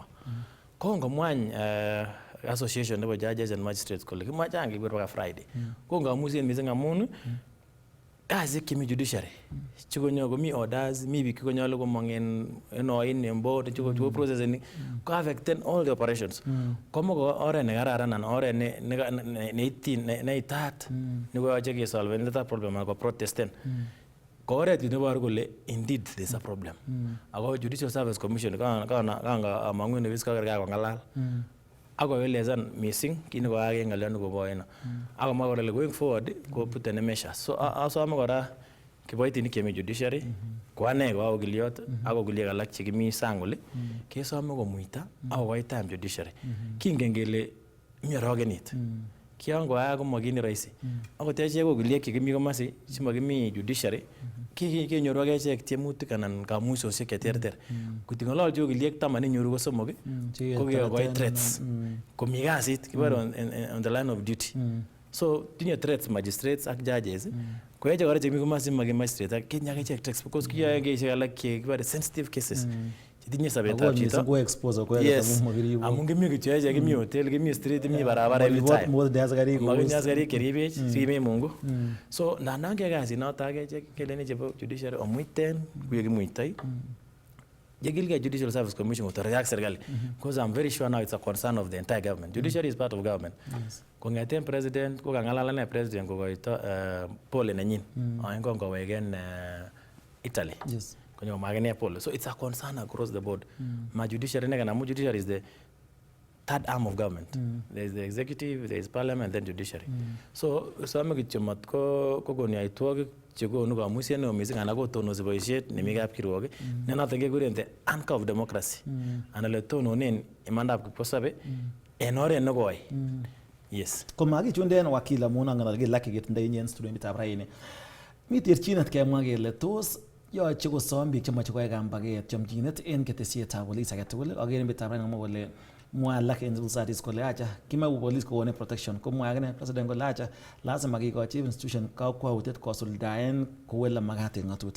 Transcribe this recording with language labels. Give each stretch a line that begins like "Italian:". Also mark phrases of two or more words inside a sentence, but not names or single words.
Kalenjin: Ko ngomwany association nebo
English: judges and magistrates
Kalenjin: kole kimoe chang kibir paka Friday. Ko ngamuiset missing amun kazi kimi judiciary chikonyo komi orders mi biik konyolu komong en oin en board chiko processing ko affecten
English: all the operations.
Kalenjin: Komo ko oret nekararan anan oret neitat nekoyoche kesolven
English: that problem
Kalenjin: ako protesten ko oret neboru kole
English: indeed there's a problem.
Kalenjin: Ako Judicial Service Commission kanga amangu ne biska kakong'alal akoelezan missing kit nekoyaak en ng'olyo nekobo oino akomwa kole
English: going forward
Kalenjin: ko
English: put in measures.
Kalenjin: So asome kora kiboitinik chemi judiciary ko ane ko okiliot ak okuliek alak chekimi sang oli kesome komuita akokoi time judiciary. Kingen kele mi orogenit kion koyaak komakini rahisi akot echek okuliek chekimi komosi chemakimi judiciary kenyoru ak echek tiemutik anan kamuisosiek cheterter. Koting'ololchi okiliek 10 inyoru ko 3 ko kikokoi threats komi kasit kibore
English: on the line of duty.
Kalenjin: So tinye threats magistrates ak judges ko echek kora chemi komosi maki magistrate ak kitinye ak echek threats because kiyoe keisiek alak kibore
English: sensitive cases
Kalenjin: chetinye sobetab chito. Amun kimi kityo echek kimi hotel kimi street kimi barabara
English: every time
Kalenjin: makinye askarik cheribech siime Mungu. So nandan keyai kasit noto ak echek kelene chebo judiciary omuiten kuye kimuitoi yekilgei Judicial Service Commission kotoreti ak serikali
English: because I'm very sure now it's a concern of the entire government. Judiciary is part of government.
Kalenjin: Kong'eten president ko kang'alal ane president kokoito pole nenyin oin kongoweken Italy. Konyo magene pole.
English: So it's a concern across the board.
Kalenjin: Ma judiciary nekana amu
English: judiciary is the third arm of government. There is the executive, there is parliament, then judiciary.
Kalenjin: So ame kityo mat ko kokon yaitwogik chekonu kamuiset neo missing anan kotonosi boisiet nemi kapkirwok ne noton kekuren
English: the anchor of democracy
Kalenjin: anan le tononen imandab kipkosobe en oret nekoi. Yes. Komakichunden wakili amun angen kele laki ketindoi inye en studioitab raini. Mi terchinet kemwa kele tos yoche kosom biik chemoche koyai kambaget chomchinet en ketesietab polis agetugul ak en emetab raini komwa kole mwa alak en
English: civil societies
Kalenjin: kole acha kimau police koone protection ko mwa agine president kole acha lazima kikochi institution kakwautiet kosuldaen kou ele makat en ng'atutik.